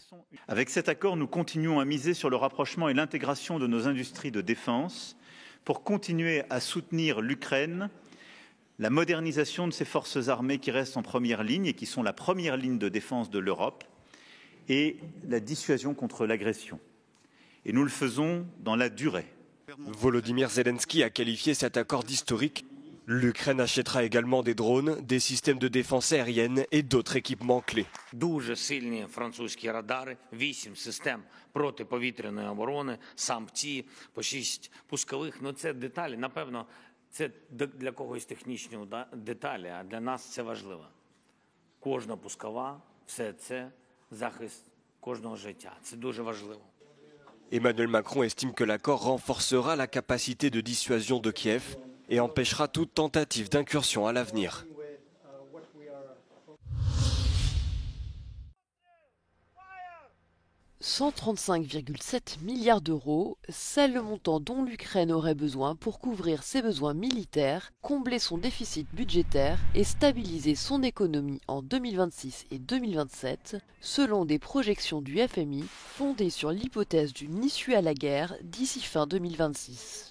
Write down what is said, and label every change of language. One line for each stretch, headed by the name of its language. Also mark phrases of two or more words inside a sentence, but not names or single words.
French: Avec cet accord, nous continuons à miser sur le rapprochement et l'intégration de nos industries de défense pour continuer à soutenir l'Ukraine, la modernisation de ses forces armées qui restent en première ligne et qui sont la première ligne de défense de l'Europe, et la dissuasion contre l'agression. Et nous le faisons dans la durée. Volodymyr Zelensky a qualifié cet accord d'historique. L'Ukraine achètera également des drones, des systèmes de défense aérienne et d'autres équipements clés.
Ukrainian: Дуже сильні французькі радари, 8 систем протиповітряної оборони, самці, по 6 пускових. Ну це деталі, напевно, це для когось технічні деталі, а для нас це важливо. Кожна пускова, все це захист кожного життя. Це дуже важливо.
French: Emmanuel Macron estime que l'accord renforcera la capacité de dissuasion de Kiev et empêchera toute tentative d'incursion à l'avenir. 135,7 milliards d'euros, c'est le montant dont l'Ukraine aurait besoin pour couvrir ses besoins militaires, combler son déficit budgétaire et stabiliser son économie en 2026 et 2027, selon des projections du FMI fondées sur l'hypothèse d'une issue à la guerre d'ici fin 2026.